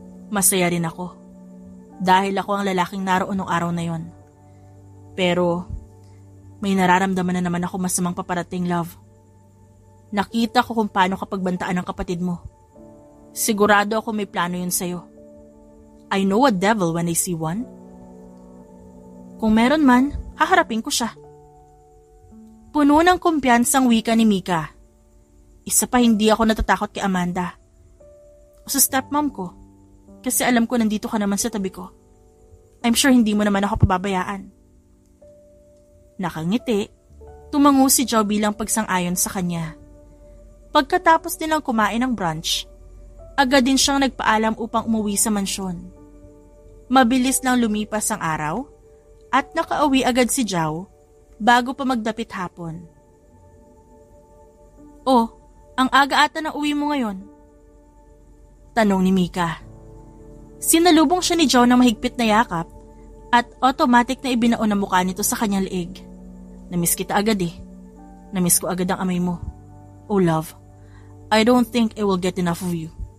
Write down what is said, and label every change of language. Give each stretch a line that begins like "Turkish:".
Filipino: Masaya rin ako dahil ako ang lalaking naroon nung araw na yon. Pero may nararamdaman na naman ako masamang paparating, love. Nakita ko kung paano kapag bantaan ng kapatid mo. Sigurado ako may plano yun sa'yo.
English: I know a devil when I see one.
Filipino: Kung meron man, haharapin ko siya. Puno ng kumpiyansang wika ni Mika. Isa pa hindi ako natatakot kay Amanda. O sa stepmom ko. Kasi alam ko nandito ka naman sa tabi ko.
English: I'm sure
Filipino: hindi mo naman ako pababayaan. Nakangiti, tumango si Joe bilang pagsang-ayon sa kanya. Pagkatapos nilang kumain ng brunch, agad din siyang nagpaalam upang umuwi sa mansyon. Mabilis lang lumipas ang araw at nakauwi agad si Joe bago pa magdapit hapon. Oh, ang aga ata ng uwi mo ngayon? Tanong ni Mika. Sinalubong siya ni Joe ng mahigpit na yakap at automatic na ibinaon ang mukha nito sa kanyang liig. Namiss kita agad eh. Namiss ko agad ang amay mo.
English: Oh love, I don't think I will get enough of you.